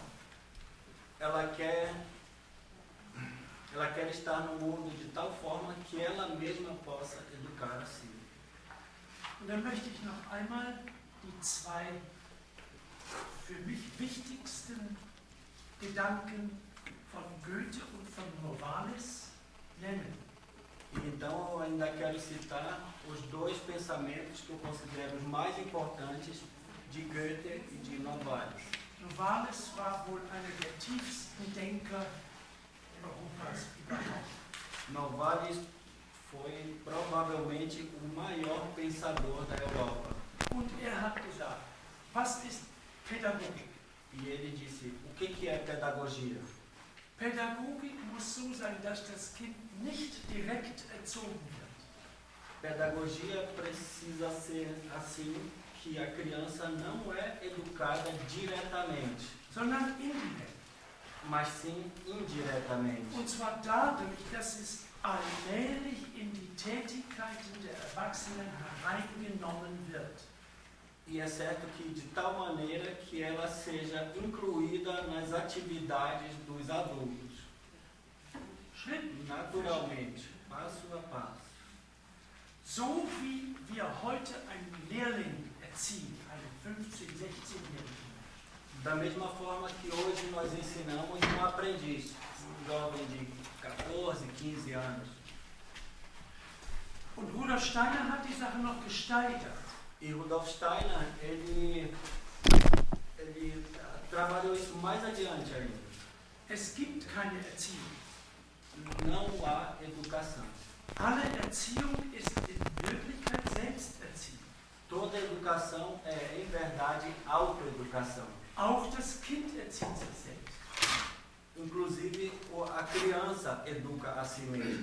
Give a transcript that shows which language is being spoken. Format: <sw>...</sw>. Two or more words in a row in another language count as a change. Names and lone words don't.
<pt>Ela quer estar no mundo de tal forma que ela mesma possa educar a si.</pt> <de>Und dann möchte ich noch einmal die zwei für Gedanken von Goethe und von Novalis nennen.</de> <pt>Então, eu ainda quero citar os dois pensamentos que eu considero os mais importantes de Goethe e de Novalis.</pt> <de>Novalis war wohl einer der tiefsten Denker Europas überhaupt.</de> <pt>Novalis foi provavelmente o maior pensador da Europa.</pt> <de>Und hat gesagt, was ist Pädagogik?</de> <pt>E ele disse, o que é pedagogia?</pt> <de>Pädagogik muss so sein, dass das Kind nicht direkt erzogen wird.</de> <pt>Pedagogia precisa ser assim, que a criança não é educada diretamente,</pt> <de>Sondern indirekt.</de> <pt>mas sim indiretamente.</pt> <de>Und zwar dadurch, dass es allmählich in die Tätigkeiten der Erwachsenen hereingenommen wird.</de> <pt>E é certo que de tal maneira que ela seja incluída nas atividades dos adultos,</pt> <de>Schritt</de> <pt>naturalmente, passo a passo.</pt> <de>So wie wir heute einen Lehrling erziehen, einen 15-, 16-Jährigen,</de> <pt>Da mesma forma que hoje nós ensinamos um aprendiz, um jovem de 14, 15 anos.</pt> <de>und Rudolf Steiner hat die Sache noch gesteigert.</de> <pt>E Rudolf Steiner, ele trabalhou isso mais adiante ainda.</pt> <de>Es gibt keine Erziehung.</de> <pt>Não há educação.</pt> <de>Alle Erziehung ist in Wirklichkeit Selbsterziehung.</de> <pt>Toda educação é, em verdade, autoeducação.</pt> <de>Auch das Kind erzieht sich selbst.</de> <pt>Inclusive, a criança educa a si mesma.</pt>